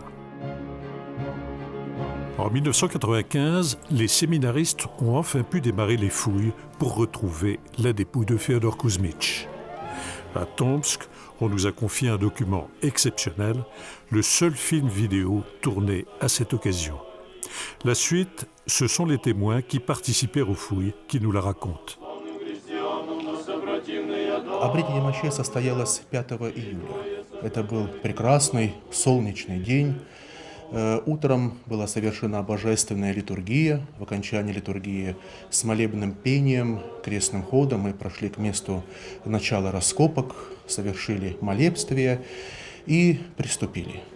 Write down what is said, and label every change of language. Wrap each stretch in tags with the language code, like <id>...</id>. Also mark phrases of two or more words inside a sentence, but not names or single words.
<fr>En 1995, les séminaristes ont enfin pu démarrer les fouilles pour retrouver la dépouille de Féodor Kouzmitch. À Tomsk, on nous a confié un document exceptionnel, le seul film vidéo tourné à cette occasion. La suite, ce sont les témoins qui participèrent aux fouilles qui nous la racontent.</fr> <ru>Обретение мощей состоялось 5 июля. Это был прекрасный солнечный день. Утром была совершена божественная литургия. В окончании литургии с молебным пением, крестным ходом мы прошли к месту начала раскопок, совершили молебствие и приступили.</ru>